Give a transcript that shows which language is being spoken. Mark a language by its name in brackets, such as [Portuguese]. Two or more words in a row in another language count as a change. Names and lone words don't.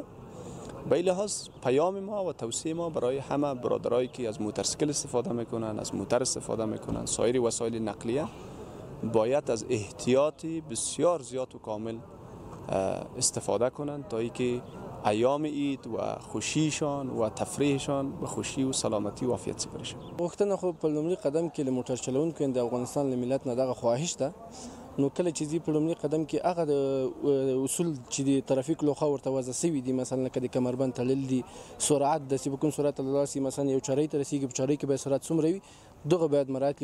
[Persian] به این لحاظ پیام ما و توصیه ما برای همه برادرایی که از موترسیکل استفاده میکنن، از موتر استفاده میکنن، سایر وسایل نقلیه، باید از احتیاطی بسیار زیاد و کامل استفاده کنند تا اینکه ایام عید و خوشیشان و تفریحشان به خوشی و سلامتی و عافیت سپری شي. [Pashto] غوښتنه خو په لومړي قدم کې له موټر چلونکو د افغانستان له ملت نه دغه خواهش ده. نو کله چې په لومړي قدم کې هغه د اصول چې د ترافیک لوخه ورته وضع سوي دي، مثلا که د کمربند تړل دي، سرعت داسې به کوم سرعت لاسي مثلا یو چارۍ ته رسیږي، په چارۍ کې به سرعت څومره وي دغه باید مراعات کړي.